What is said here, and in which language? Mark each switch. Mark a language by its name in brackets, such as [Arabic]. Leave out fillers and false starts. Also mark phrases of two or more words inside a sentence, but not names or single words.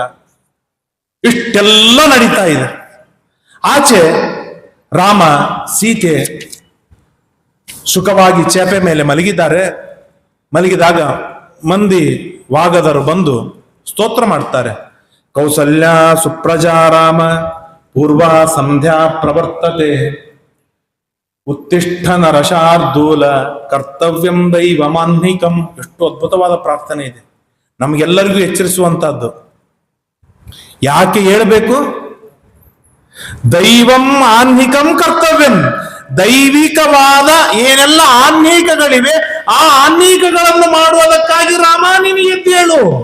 [Kannada] ಇಷ್ಟೆಲ್ಲ ನಡೀತಾ ಇದೆ. ಆಚೆ ರಾಮ ಸೀತೆ ಸುಖವಾಗಿ ಚೇಪೆ ಮೇಲೆ ಮಲಗಿದ್ದಾರೆ. ಮಲಗಿದಾಗ ಮಂದಿ ವಾಗದರು ಬಂದು ಸ್ತೋತ್ರ ಮಾಡ್ತಾರೆ. [Sanskrit] ಕೌಸಲ್ಯ ಸುಪ್ರಜಾ ರಾಮ ಪೂರ್ವ ಸಂಧ್ಯಾ ಪ್ರವರ್ತತೆ, ಉತ್ತಿಷ್ಠ ನರಶಾರ್ದೂಲ ಕರ್ತವ್ಯಂ ದೈವಮಾನ್ಹಿಕಂ. [Kannada] ಎಷ್ಟು ಅದ್ಭುತವಾದ ಪ್ರಾರ್ಥನೆ ಇದೆ, ನಮಗೆಲ್ಲರಿಗೂ ಎಚ್ಚರಿಸುವಂತಹದ್ದು. ಯಾಕೆ ಹೇಳಬೇಕು? [Sanskrit] ದೈವಂ ಆನ್ಹಿಕಂ ಕರ್ತವ್ಯಂ. [Kannada] ದೈವಿಕವಾದ ಏನೆಲ್ಲ ಆನ್ಹಿಕಗಳಿವೆ ಆ ಆನ್ಹಿಕಗಳನ್ನು ಮಾಡುವುದಕ್ಕಾಗಿ ರಾಮ ನಿನಗೆ ಎದ್ದೇಳು.